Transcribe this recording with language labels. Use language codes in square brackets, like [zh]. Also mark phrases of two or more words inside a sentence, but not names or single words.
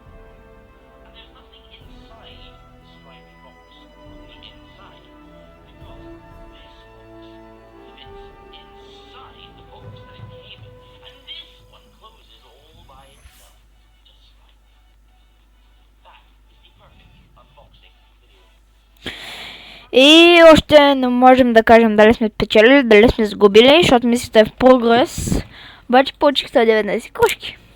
[en] And there's nothing inside the striped box on the inside, because this box fits inside the box that it came in, and this one closes all by itself, just like that. That is the perfect unboxing video. [bg] И още не можем да кажем дали сме печелили, дали сме сгубили, защото мисията е в прогрес. Обаче получих 119 кружки.